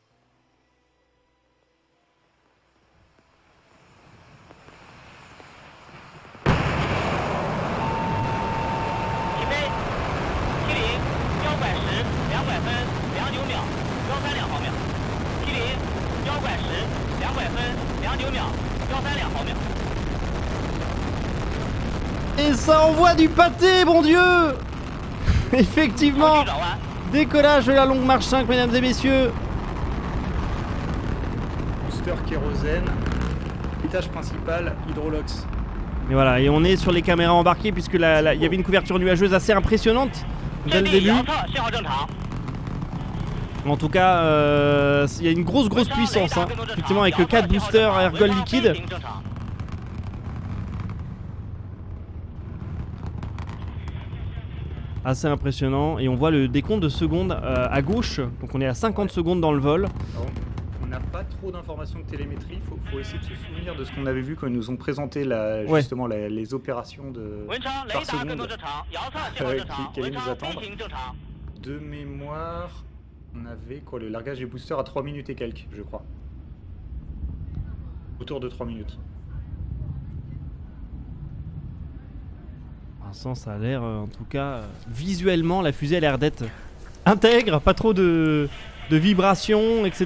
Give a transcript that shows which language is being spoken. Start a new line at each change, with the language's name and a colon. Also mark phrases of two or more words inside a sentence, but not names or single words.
Chinese: 起飞，70，标拐10，200分，09秒，132毫秒。70，标拐10，200分，09秒，132毫秒。
French: Et ça envoie du pâté, bon Dieu. Effectivement,
Chinese: 转弯，
French: décollage de la Longue Marche 5, mesdames et messieurs. Booster kérosène, étage principal, Hydrolox. Et voilà, et on est sur les caméras embarquées, puisque il y avait une couverture nuageuse assez impressionnante dès
Chinese: 阵
French: le
Chinese: 地
French: début.
Chinese: 遥测，信号正常。
French: En tout cas, il y a une grosse puissance, hein. Effectivement, avec 4 boosters à ergol liquide.
Chinese: 正常。
French: Assez impressionnant. Et on voit le décompte de secondes à gauche. Donc on est à 50 secondes dans le vol. Alors, on n'a pas trop d'informations de télémétrie, faut essayer de se souvenir de ce qu'on avait vu quand ils nous ont présenté justement les opérations de
Chinese: 文昌，雷
French: par
Chinese: 达更
French: seconde
Chinese: 多正常，遥测信号正常，
French: qui allait
Chinese: 文
French: nous
Chinese: 昌飞
French: attendre.
Chinese: 行正常。
French: De mémoire, on avait quoi, le largage des boosters à 3 minutes et quelques, je crois. Autour de 3 minutes. Vincent, ça a l'air, en tout cas, visuellement, la fusée a l'air d'être intègre, pas trop de vibrations, etc.